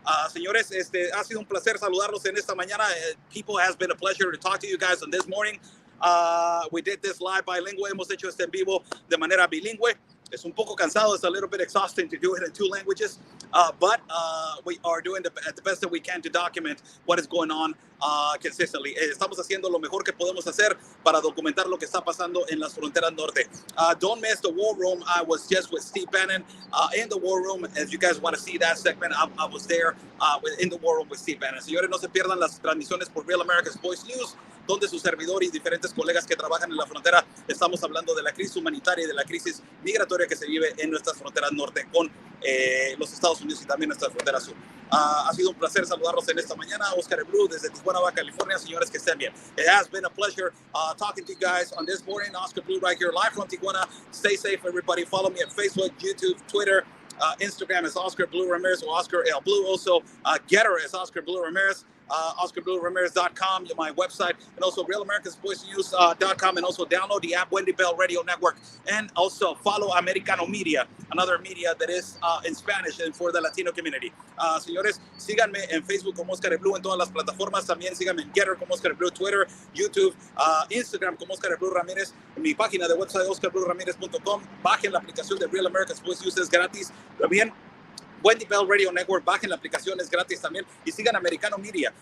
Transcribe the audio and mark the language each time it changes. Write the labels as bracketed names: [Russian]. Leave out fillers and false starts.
[Spanish] Señores, ha sido un placer saludarlos en esta mañana. [English] People, has been a pleasure to talk to you guys on this morning. We did this live bilingual. [Spanish] Hemos hecho este en vivo de manera bilingüe. Es un poco cansado. [English] It's a little bit exhausting to do it in 2 languages, but we are doing the best that we can to document what is going on consistently. [Spanish] Estamos haciendo lo mejor que podemos hacer para documentar lo que está pasando en las fronteras norte. [English] Don't miss the War Room. I was just with Steve Bannon in the War Room. If you guys want to see that segment, I was there in the War Room with Steve Bannon. [Spanish] Señores, no se pierdan las transmisiones por Real America's Voice News. donde su servidor y diferentes colegas que trabajan en la frontera estamos hablando de la crisis humanitaria y de la crisis migratoria que se vive en nuestras fronteras norte con los Estados Unidos y también nuestra frontera sur. Ha sido un placer saludarlos en esta mañana. Oscar Blue desde Tijuana, Baja California. Señores, que estén bien. [English] It has been a pleasure talking to you guys on this morning. Oscar Blue right here live from Tijuana. Stay safe, everybody. Follow me at Facebook, YouTube, Twitter. Instagram is Oscar Blue Ramirez or Oscar L. Blue. Also, Getter is Oscar Blue Ramirez. OscarBlueRamirez.com, my website, and also RealAmericasVoiceNews.com, and also download the app Wendy Bell Radio Network, and also follow Americano Media, another media that is in Spanish and for the Latino community. [Spanish] Señores, síganme en Facebook como Oscar Blue en todas las plataformas, también síganme en Getter como Oscar Blue, Twitter, YouTube, Instagram como Oscar Blue Ramírez, en mi página de website OscarBlueRamirez.com, bajen la aplicación de Real America's Voice News, es gratis, también Wendy Bell Radio Network, bajen la aplicación, es gratis también, y sigan Americano Media.